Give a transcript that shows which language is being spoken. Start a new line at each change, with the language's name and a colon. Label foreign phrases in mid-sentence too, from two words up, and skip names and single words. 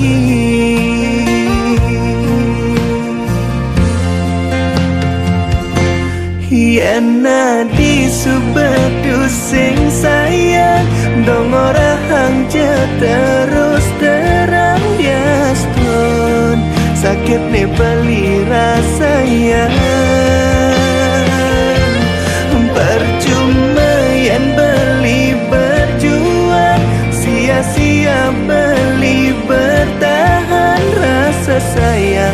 Balinese: yen adi subedu sing sayang dong orahang je terus terang diastun sakit nih beli rasanya
Indonesian: percuma yang beli berjuang sia-sia beli bertahan rasa sayang